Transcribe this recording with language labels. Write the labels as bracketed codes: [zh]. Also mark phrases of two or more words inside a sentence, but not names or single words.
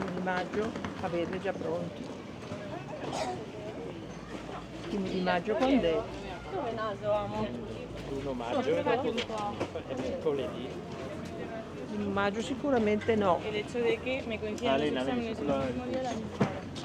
[it] maggio averli già pronti. I primi di maggio quando è? 1 maggio è mercoledì. In maggio sicuramente no. [es] El hecho de que me coincidan los Elena, exámenes en el mismo día la misma hora.